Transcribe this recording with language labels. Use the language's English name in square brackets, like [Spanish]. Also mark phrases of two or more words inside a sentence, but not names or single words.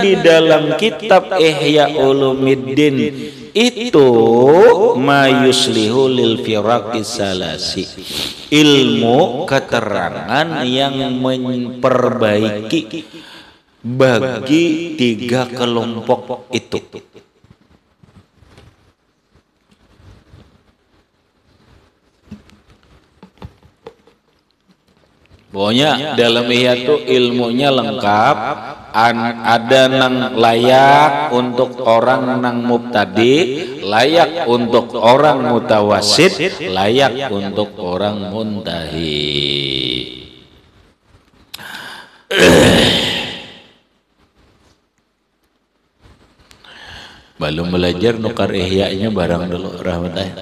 [Indonesian] di dalam kitab Ihya Ulumuddin itu [Arabic] ما يصلح للفرق الثلاث, [Indonesian] ilmu keterangan yang memperbaiki bagi 3 kelompok itu. Pokoknya dalam Ihya itu ilmunya lengkap, ada nang layak untuk orang nang mubtadi, layak untuk orang mutawasid, layak untuk orang muntahi. [Banjar] Belum belajar nukar Ihya-nya barang dulu, rahmatullah.